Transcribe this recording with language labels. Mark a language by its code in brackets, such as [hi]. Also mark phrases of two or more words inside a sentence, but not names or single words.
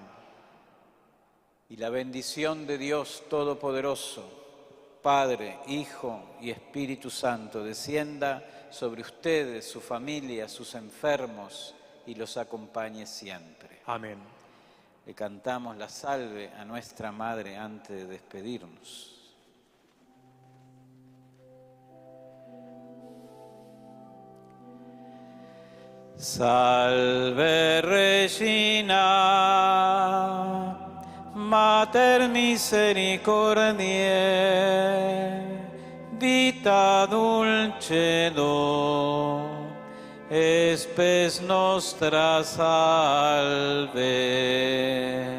[es] Y la bendición de Dios Todopoderoso, Padre, Hijo y Espíritu Santo, descienda sobre ustedes, su familia, sus enfermos, y los acompañe siempre. Amén. Le cantamos la salve a nuestra Madre antes de despedirnos. [la] Salve Regina, Mater misericordiae, vita dulcedo, spes nostra salve.